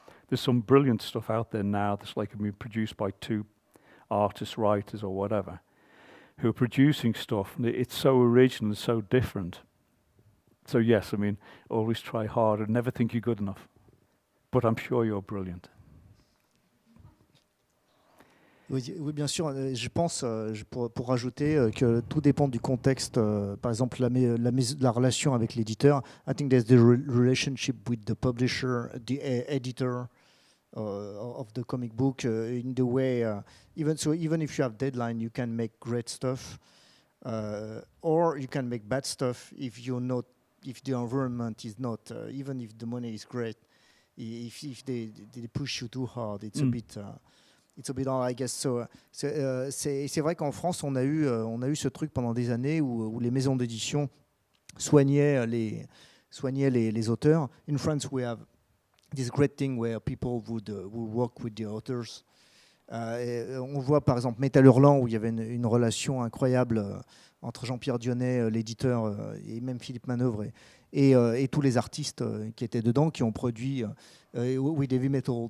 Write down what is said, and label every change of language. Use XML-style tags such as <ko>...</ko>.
<en>There's some brilliant stuff out there now that's being produced by 2 artists, writers, or whatever, who are producing stuff. And it's so original and so different. So yes, always try harder. Never think you're good enough. But I'm sure you're brilliant.</en> <fr>Oui, bien sûr. Je pense, pour rajouter, que tout dépend du contexte. Par exemple, la relation avec l'éditeur.</fr> <en>I think there's the relationship with the publisher, the editor of the comic book. In the way, even if you have deadline, you can make great stuff, or you can make bad stuff if the environment is not, even if the money is great. If they push you too hard, it's a bit. It's a bit hard, I guess.</en> <fr>So, c'est vrai qu'en France, on a eu ce truc pendant des années où les maisons d'édition soignaient les auteurs.</fr> <en>In France, we have this great thing where people would work with the authors.</en> <fr>On voit par exemple Métal Hurlant, où il y avait une relation incroyable entre Jean-Pierre Dionnet, l'éditeur, et même Philippe Manœuvre, et tous les artistes qui étaient dedans, qui ont produit with Heavy Metal.</fr>